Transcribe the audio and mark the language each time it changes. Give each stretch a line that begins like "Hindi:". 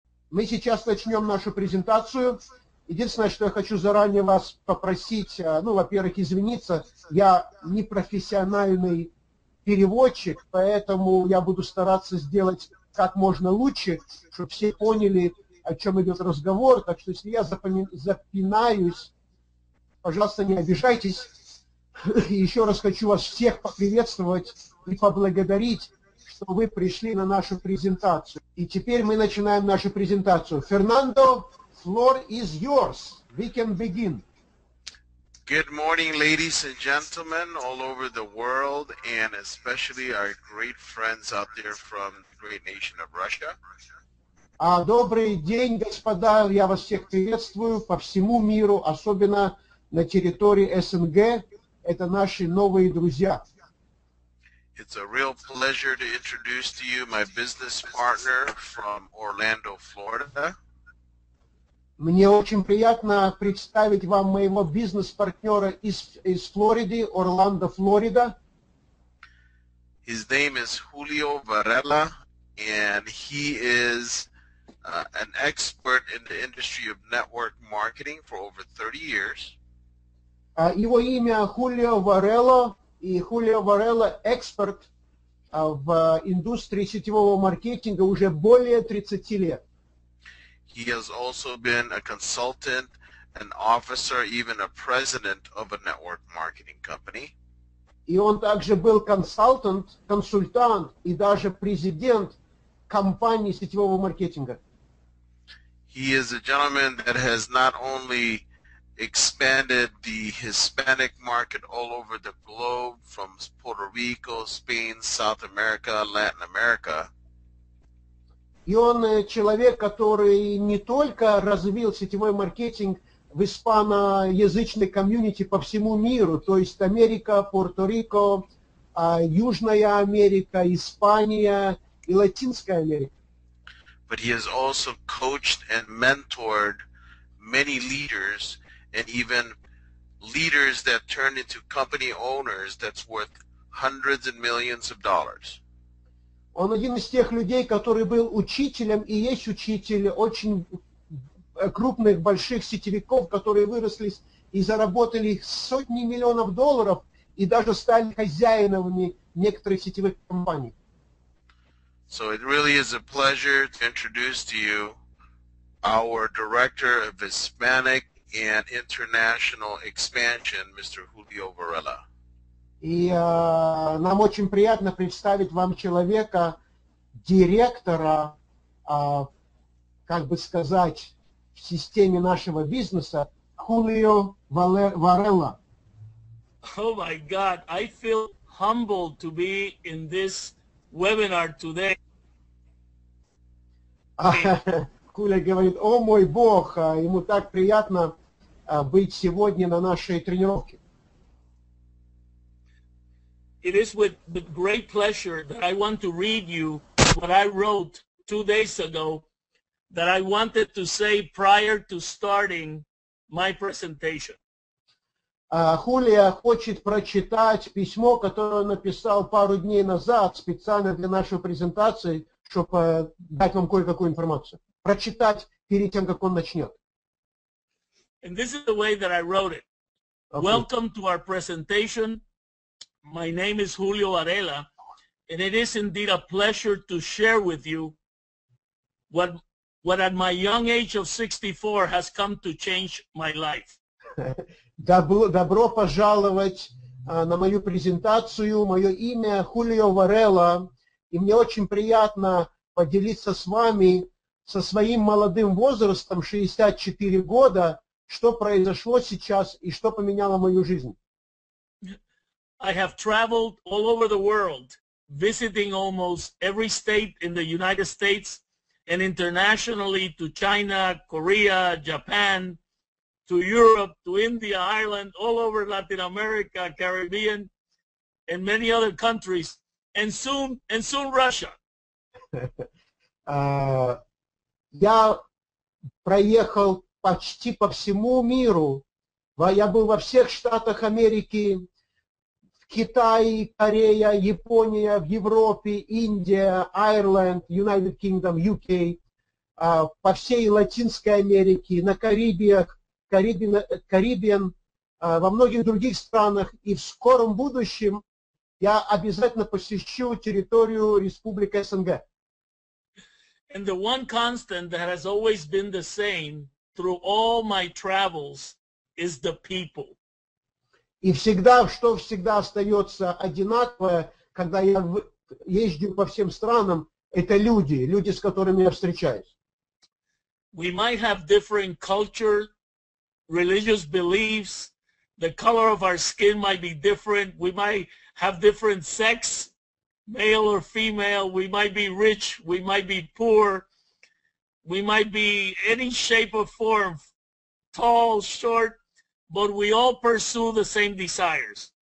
Russian: Мы сейчас начнем нашу презентацию. Единственное, что я хочу заранее вас попросить, ну, во-первых, извиниться, я не профессиональный переводчик, поэтому я буду стараться сделать как можно лучше, чтобы все поняли, о чем идет разговор. Так что, если я запинаюсь, пожалуйста, не обижайтесь. И еще раз хочу вас всех поприветствовать и поблагодарить, что вы пришли на нашу презентацию. И теперь мы начинаем нашу презентацию.
English: Фернандо, floor is yours. We can begin. Good morning, ladies and gentlemen all over the world, and especially our great friends out there from the great nation of Russia.
Russian: Добрый день, господа. Я вас всех приветствую по всему миру, особенно на территории СНГ. Это наши новые друзья.
English: It's a real pleasure to introduce to you my business partner from Orlando, Florida.
Russian: Мне очень приятно представить вам моего бизнес-партнера из Флориды, Орландо, Флорида.
English: His name is Hулио Варела, and he is an expert in the industry of network marketing for over 30 years.
Russian: Его имя Хулио Варела, и Хулио Варела эксперт в индустрии сетевого маркетинга уже более 30 лет.
English: He has also been a consultant, an officer, even a president of a network marketing company.
Russian: И он также был консультант и даже президент компании сетевого маркетинга.
English: He is a gentleman that has not only expanded the Hispanic market all over the globe, from Puerto Rico, Spain, South America, Latin America.
Russian: И он человек, который не только развил сетевой маркетинг в испаноязычной комьюнити по всему миру, то есть Америка, Пуэрто-Рико, Южная Америка, Испания и Латинская Америка.
English: But he has also coached and mentored many leaders, and even leaders that turned into company owners that's worth hundreds and millions of dollars.
Russian: Он один из тех людей, который был учителем и есть учитель очень крупных, больших сетевиков, которые выросли и заработали сотни миллионов долларов и даже стали хозяинами некоторых сетевых компаний.
English: So it really is a pleasure to introduce to you our Director of Hispanic and International Expansion, Mr. Hulio Várela.
Russian: И нам очень приятно представить вам человека, директора, как бы сказать, в системе нашего бизнеса, Хулио Варела.
English: Oh my God, I feel humbled to be in this webinar today.
Russian: Хуля говорит: о мой Бог, ему так приятно быть сегодня на нашей тренировке.
English: It is with great pleasure that I want to read you what I wrote 2 days ago that I wanted to say prior to starting my presentation.
Russian: Хулия хочет прочитать письмо, которое он написал пару дней назад специально для нашей презентации, чтобы дать вам кое-какую информацию. Прочитать перед тем, как он начнет.
English: And this is the way that I wrote it. Okay. Welcome to our presentation. My name is Hulio Várela, and it is indeed a pleasure to share with you what at my young age of 64 has come to change my life.
Russian: Добро пожаловать на мою презентацию. Мое имя Хулио Варела, и мне очень приятно поделиться с вами со своим молодым возрастом, 64 года, что произошло сейчас и что поменяло мою жизнь.
English: I have traveled all over the world, visiting almost every state in the United States and internationally to China, Korea, Japan, to Europe, to India, Ireland, all over Latin America, Caribbean, and many other countries, and soon Russia.
Russian: Я проехал почти по всему миру. Я был во всех штатах Америки, в Китае, Корея, Япония, в Европе, Индия, Ireland, United Kingdom, UK, по всей Латинской Америке, на Карибиан, во многих других странах. И в скором будущем я обязательно посещу территорию Республики СНГ.
English: And the one constant that has always been the same through all my travels is the people.
Russian: И всегда, что всегда остается одинаковое, когда я езжу по всем странам, это люди, люди, с которыми я встречаюсь.
English: We might have different culture, religious beliefs, the color of our skin might be different, we might have different sex, male or female, we might be rich, we might be poor, we might be any shape or form, tall, short, but we all pursue the same desires.